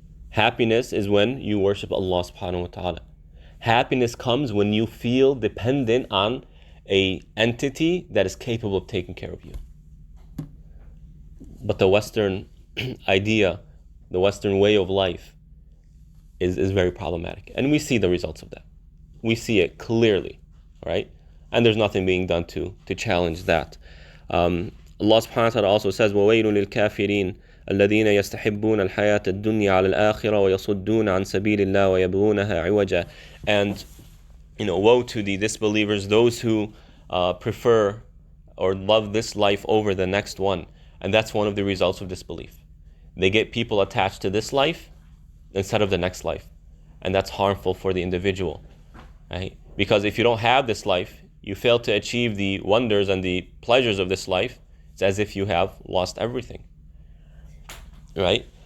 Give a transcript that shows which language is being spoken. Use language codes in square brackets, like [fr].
[en] Happiness is when you worship Allah subhanahu wa ta'ala. Happiness comes when you feel dependent on a entity that is capable of taking care of you. But the Western idea, the Western way of life is very problematic. And we see the results of that. We see it clearly, right? And there's nothing being done to challenge that. Allah subhanahu wa ta'ala also says, [ar] وَوَيْلٌ لِلْكَافِرِينَ الَّذِينَ يَسْتَحِبُّونَ الْحَيَاةَ الدُّنْيَا عَلَى الْآخِرَةِ وَيَصُدُّونَ عَنْ سَبِيلِ اللَّهِ وَيَبْغُونَهَا عِوَجًا. [en] And, woe to the disbelievers, those who prefer or love this life over the next one. And that's one of the results of disbelief. They get people attached to this life instead of the next life. And that's harmful for the individual, right? Because if you don't have this life, you fail to achieve the wonders and the pleasures of this life, it's as if you have lost everything, right?